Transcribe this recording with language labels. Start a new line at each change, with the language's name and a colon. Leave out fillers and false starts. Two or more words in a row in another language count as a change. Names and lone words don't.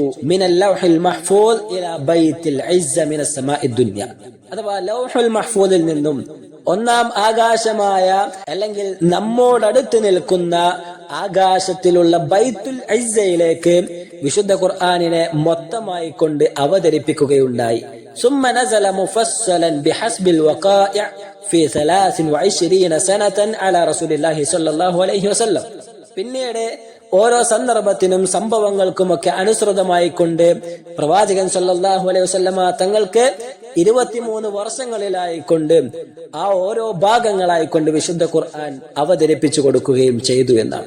Arabic: من اللوح المحفوظ إلى بيت العزة من السماء الدنيا.
Malayalam: അഥവാ ലൗഹുൽ മഹ്ഫൂദിൽ നിന്നും ഒന്നാം ആകാശമായ അല്ലെങ്കിൽ നമ്മോടടുത്ത് നിൽക്കുന്ന ആകാശത്തിലുള്ള ബൈത്തുൽ ഇസ്സയിലേക്ക് വിശുദ്ധ ഖുർആനിനെ മൊത്തമായി കൊണ്ട് അവതരിപ്പിക്കുകയുണ്ടായി.
Arabic: ثم نزل مفصلا بحسب الوقائع في 23 سنة على رسول الله صلى الله عليه وسلم.
Malayalam: പിന്നീട് ഓരോ സന്ദർഭത്തിനും സംഭവങ്ങൾക്കുമൊക്കെ അനുസൃതമായി കൊണ്ട് പ്രവാചകൻ
Arabic: صلى الله عليه وسلم
Malayalam: തങ്ങൾക്ക് 23 വർഷങ്ങളിലായിക്കൊണ്ട് ആ ഓരോ ഭാഗങ്ങളായിക്കൊണ്ട് വിശുദ്ധ ഖുർആൻ അവതരിപ്പിച്ചു കൊടുക്കുകയും ചെയ്തു എന്നാണ്.